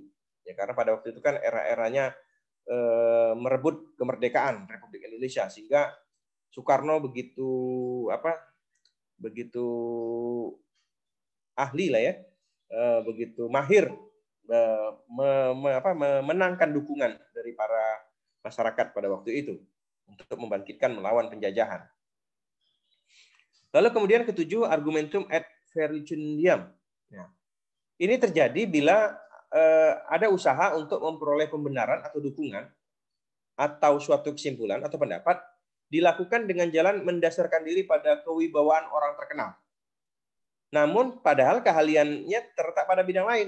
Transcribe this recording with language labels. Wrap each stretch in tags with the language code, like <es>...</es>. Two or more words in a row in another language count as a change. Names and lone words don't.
<id>Ya, karena pada waktu itu kan era-eranya merebut kemerdekaan Republik Indonesia, sehingga Soekarno begitu ahli lah ya, begitu mahir memenangkan dukungan dari para masyarakat pada waktu itu untuk membangkitkan melawan penjajahan. Lalu kemudian ketujuh,</id> <la>argumentum ad verecundiam.</la> <id>Nah, ini terjadi bila ada usaha untuk memperoleh pembenaran atau dukungan atau suatu kesimpulan atau pendapat dilakukan dengan jalan mendasarkan diri pada kewibawaan orang terkenal. Namun padahal keahliannya terletak pada bidang lain.</id>